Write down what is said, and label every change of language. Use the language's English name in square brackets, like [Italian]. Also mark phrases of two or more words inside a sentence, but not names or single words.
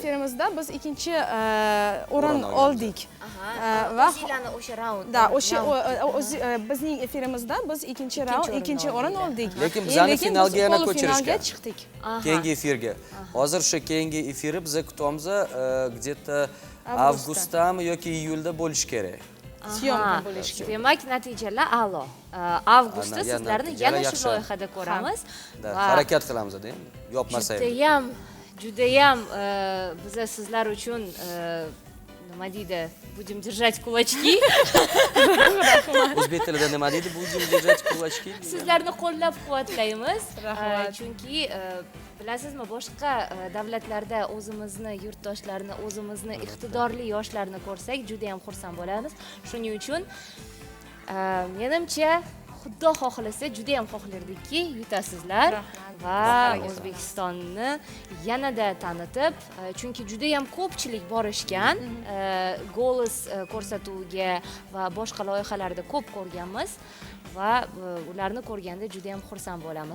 [Uzbek] efirimizda biz ikkinchi o'rin O'rin oldik. Va Va o'zinglarni o'sha raund. da o'sha bizning efirimizda biz ikkinchi o'rin oldik. Lekin bizani biz finalga yana polfinalga ko'chirishgan. chiqdik. Keyingi efirga. Hozir shu keyingi efiri biz kutamiz, где-то avgustdami yoki iyulda bo'lishi kerak. Syomka bo'lishi kerak. Demak, natijalar a'lo. Avgustda Ana, yana sizlarni natijalar yana shu yaxshi. loyihada ko'ramiz. Da, harakat qilamiz-da, endi. Yopmasa ham. Judayam biza sizlar uchun nima deydi? [Russian] Будем держать кулачки. [Uzbek] O'zbek tilida nima deydi? [Russian] Bu держать кулачки. [Uzbek] Sizlarni qo'llab-quvvatlaymiz. Rahmat. Chunki bilasizmi, boshqa davlatlarda o'zimizni yurtdoshlarni, o'zimizni iqtidorli yoshlarni ko'rsak, juda ham xursand bo'lamiz. Shuning uchun menimcha Xudo xohlasa juda ham xohlardikki yutasizlar va O'zbekistonni yanada tanitib, chunki juda ham ko'pchilik borishgan, Golos ko'rsatuviga va boshqa loyihalarda ko'p ko'rganmiz va ularni ko'rganda juda ham xursand bo'lamiz.